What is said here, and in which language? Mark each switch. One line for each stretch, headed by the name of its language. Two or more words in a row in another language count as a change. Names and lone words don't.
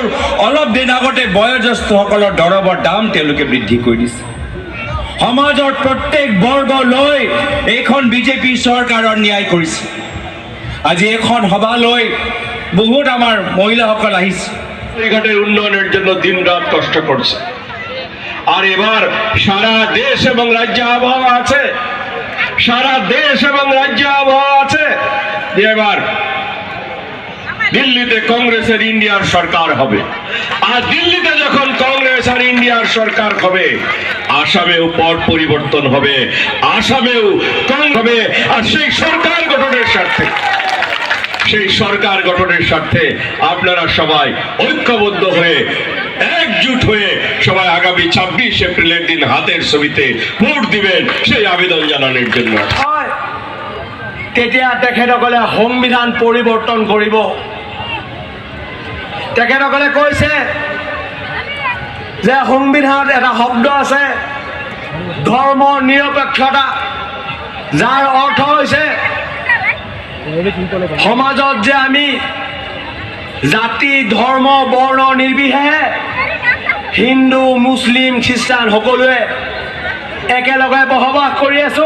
Assamese: অলপ দিন আগতে বয়োজ্যেষ্ঠসকলৰ দৰৱৰ দাম তেওঁলোকে বৃদ্ধি কৰি দিছে। সমাজৰ প্ৰত্যেক বৰ্গ লৈ এইখন বিজেপি চৰকাৰৰ ন্যায় কৰিছে। আজি এখন সভালৈ বহুত আমাৰ মহিলাসকল আহিছে,
Bangla: লাহৰীঘাটের উন্নয়নের জন্য দিন রাত কষ্ট করছে। আর এবার সারা দেশ এবং রাজ্যে আবহাওয়া আছে, সারা দেশ এবং রাজ্যে আবহাওয়া আছে যে এবার দিল্লিতে কংগ্রেসের ইন্ডিয়ার সরকার হবে। আর দিল্লিতে যখন কংগ্রেস আর ইন্ডিয়ার সরকার হবে, আসামেও পট পরিবর্তন হবে, আসামেও হবে। আর সেই সরকার গঠনের স্বার্থে, সেই সরকার গঠনের স্বার্থে আপনারা সবাই ঐক্যবদ্ধ হয়ে, একজুট হয়ে সবাই আগামী ২৬ এপ্রিলের দিন হাতের ছবিতে ভোট দিবেন, সেই আবেদন জানানোর জন্য।
Assamese: তেতিয়া তেখেতসকলে সংবিধান পৰিৱৰ্তন কৰিব। তেখেতসকলে কৈছে যে সংবিধানত এটা শব্দ আছে, ধৰ্ম নিৰপেক্ষতা, যাৰ অৰ্থ হৈছে সমাজত যে আমি জাতি, ধৰ্ম, বৰ্ণ নিৰ্বিশেষে হিন্দু, মুছলিম, খ্ৰীষ্টান সকলোৱে একেলগে বসবাস কৰি আছোঁ।